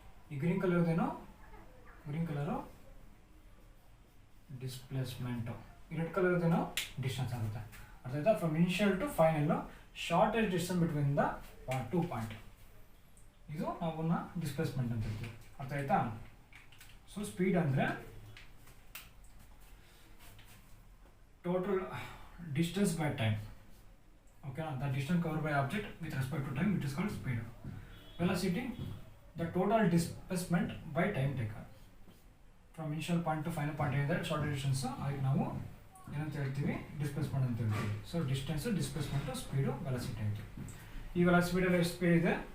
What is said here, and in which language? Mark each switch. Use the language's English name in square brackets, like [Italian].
[Kannada] ಈ green ಕಲರ್ದೇನು, green colour displacement, ಈ red ಕಲರ್ದೇನೋ distance ಆಗುತ್ತೆ. ಅರ್ಥ ಆಯ್ತಾ? [English] from initial to final shortest distance between the 2 point, [Kannada] ಇದು ನಾವನ್ನ ಡಿಸ್ಪ್ಲೇಸ್ಮೆಂಟ್ ಅಂತ ಹೇಳ್ತೀವಿ. ಅರ್ಥ ಆಯ್ತಾ? ಸೊ ಸ್ಪೀಡ್ ಅಂದರೆ [English] total distance by time. Okay, the distance covered by object with respect to time, it is called speed. Velocity, the total displacement by time taken from initial point to final point. That short distance [Kannada] ಅದಕ್ಕೆ ನಾವು ಏನಂತ ಹೇಳ್ತೀವಿ, displacement ಅಂತ ಹೇಳ್ತೀವಿ. So distance, displacement, speed, velocity ಆಯಿತು. ಈ ಸ್ಪೀಡಲ್ಲಿ ಎಷ್ಟು speed ಇದೆ?